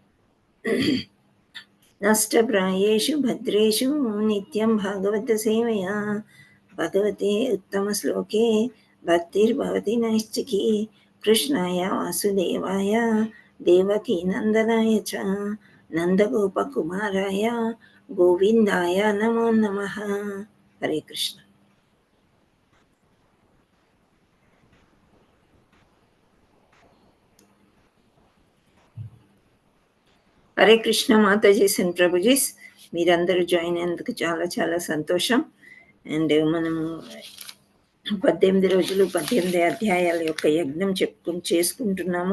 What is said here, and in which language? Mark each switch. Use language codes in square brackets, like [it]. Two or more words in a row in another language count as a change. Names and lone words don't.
[sa] नष्टप्रायेषु भद्रेषु नित्यं भागवतसेवया भगवते उत्तमश्लोके भक्तिर्भवति नैष्टिकी। कृष्णाय वासुदेवाय देवकीनन्दनाय च नन्दगोपकुमाराय गोविन्दाय नमो नमः। हरे कृष्ण। హరే కృష్ణ [te] మాతాజీ అండ్ ప్రభుజీస్, మీరందరూ జాయిన్ అయినందుకు చాలా చాలా సంతోషం. అండ్ మనము 18 రోజులు 18 అధ్యాయాల యొక్క యజ్ఞం చేసుకుంటున్నాము.